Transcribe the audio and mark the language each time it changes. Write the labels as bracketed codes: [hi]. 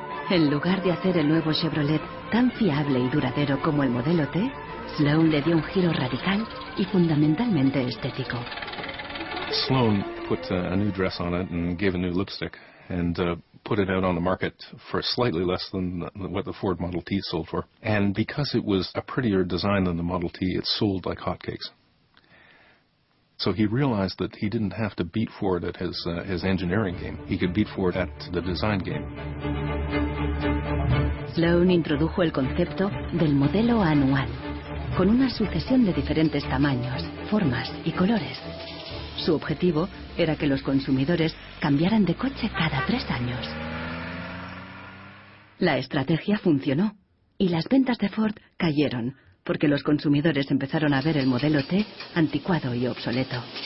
[es] En lugar de hacer el nuevo Chevrolet tan fiable y duradero como el modelo T, Sloan le dio un giro radical y fundamentalmente estético. [en] Sloan put a new dress on it and gave a new lipstick and put it out on the market for slightly less than what the Ford Model T sold for. And because it was a prettier design than the Model T, it sold like hotcakes. So he realized that he didn't have to beat Ford at his engineering game. He could beat Ford at the design game. [es] Sloan introdujo el concepto del modelo anual, con una sucesión de diferentes tamaños, formas y colores. Su objetivo era que los consumidores cambiaran de coche cada 3 años. La estrategia funcionó y las ventas de Ford cayeron porque los consumidores empezaron a ver el modelo T anticuado y obsoleto.